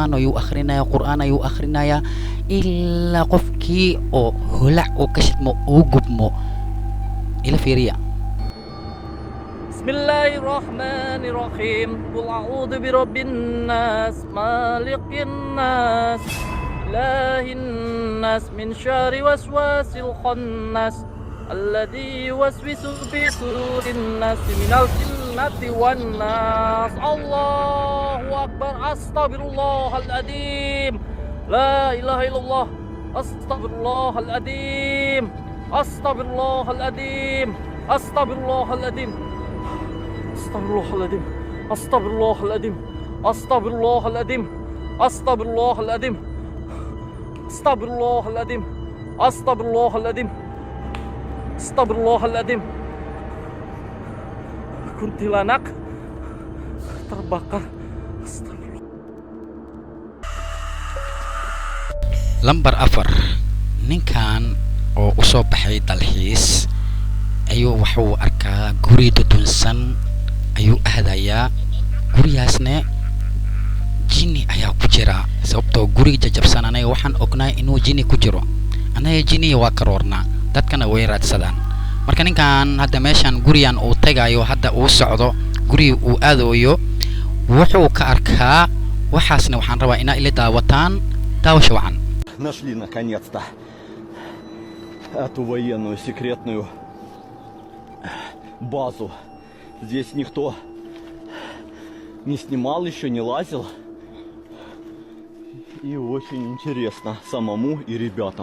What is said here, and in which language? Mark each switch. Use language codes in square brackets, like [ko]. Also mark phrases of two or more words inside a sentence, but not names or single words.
[so] ilaa qofkii oo holac oo ka shidmo uu gubmo ila fiiriya [ar] Bismillahirrahmanirrahim. قل أعوذ برب الناس ملك الناس إله الناس من شر الوسواس الخناس الذي يوسوس في صدور الناس من الجنة والناس. الله أكبر. Astaghfirullahaladzim. لا إله إلا الله. Astaghfirullahaladzim. Astaghfirullahaladzim. Astaghfirullahaladzim. Astaghfirullahaladzim. Astaghfirullahaladzim. Astaghfirullahaladzim. Astaghfirullahaladzim. Astaghfirullahaladzim. Astaghfirullahaladzim. Astaghfirullahaladzim. [id] Kuntilanak terbakar. [ar] Astagfirullah. [so] lambar 4 ninkan oo u soo baxay dalxiis ayuu wuxuu arkaa guri dudunsan ayuu aadayaa guriyaasna jinni ayaa ku jira sababtoo guriga jajabsan anaga waxaan ognahay inuu jinni ku jiro anaga jinni waa karoorna dadkana way raadsadaan marka ninkan hadda meeshan guriyan uu tagayo hadda uu socdo guri uu aadayo wuxuu ka arkaa waxaasna waxaan rabaa inaa ila daawataan daawasho wacan [ru] Нашли наконец-то эту военную секретную базу. Здесь никто не снимал еще, не лазил. И очень интересно самому и ребятам.